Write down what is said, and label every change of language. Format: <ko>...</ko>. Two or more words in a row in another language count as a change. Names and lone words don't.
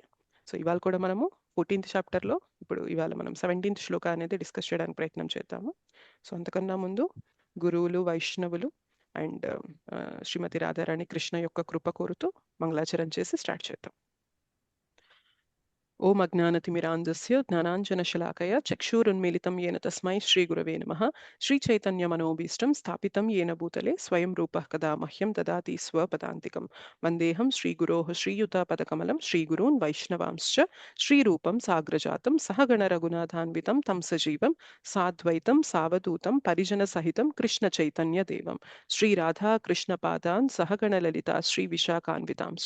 <te>సో ఇవాళ కూడా మనము 14th చాప్టర్లో ఇప్పుడు ఇవాళ మనం 17th శ్లోక అనేది డిస్కస్ చేయడానికి ప్రయత్నం చేద్దాము. సో అంతకన్నా ముందు గురువులు, వైష్ణవులు అండ్ శ్రీమతి రాధారాణి కృష్ణ యొక్క కృప కోరుతూ మంగళాచరణ చేసి స్టార్ట్ చేద్దాం.</te> <sa>ఓం అజ్ఞానతిమిరాంధస్య జ్ఞానాంజనశలాకయ చక్షురున్మీలితం येन తస్మై శ్రీగురవే నమః. శ్రీచైతన్యమనోభీష్టం స్థాపితం येन భూతలే స్వయం రూపః కదా మహ్యం దదాతి స్వపదాంతికం. వందేహం శ్రీగురోః శ్రీయుతాపదకమలం శ్రీగురూన్ వైష్ణవాంశ్చ శ్రీరూపం సాగ్రజాతం సహగణ రఘునాథాన్వితం తం సజీవం సాద్వైతం సావధూతం పరిజన సహితం కృష్ణ చైతన్య దేవం శ్రీరాధా కృష్ణపాదాన్ సహగణ లలితా శ్రీ విశాఖాన్వితాంశ్చ.</sa>